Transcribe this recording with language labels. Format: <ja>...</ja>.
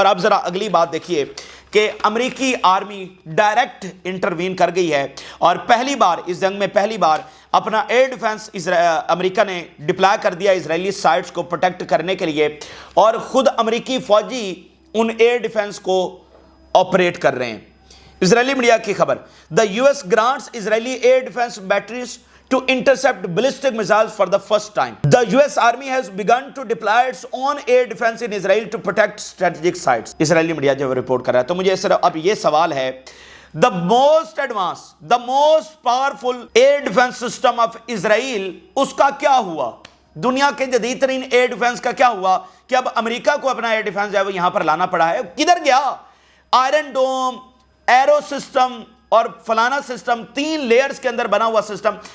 <ur>اور اب ذرا اگلی بات دیکھیے کہ امریکی آرمی ڈائریکٹ انٹروین کر گئی ہے, اور پہلی بار اس جنگ میں پہلی بار اپنا ایئر ڈیفنس امریکہ نے ڈپلائے کر دیا اسرائیلی سائٹس کو پروٹیکٹ کرنے کے لیے, اور خود امریکی فوجی ان ایئر ڈیفنس کو آپریٹ کر رہے ہیں. اسرائیلی میڈیا کی خبر,</ur> <en>The U S grants Israeli air defence batteries to intercept ballistic missiles for the first time. The US Army has begun to deploy its own air defense in Israel to protect strategic sites.</en> <ur>Israeli media جو report کر رہا ہے, تو مجھے اب یہ سوال ہے,</ur> <en>the most advanced, the most powerful air defense system of Israel,</en> <ur>اس کا کیا ہوا؟ دنیا کے جدید ترین ایئر ڈیفنس کا کیا ہوا کہ اب امریکہ کو اپنا ایئر ڈیفنس جو ہے وہ یہاں پر لانا پڑا ہے؟ کدھر گیا؟ آئرن ڈوم, ایرو سسٹم اور فلانا سسٹم, 3 لیئرز کے اندر بنا ہوا سسٹم.</ur>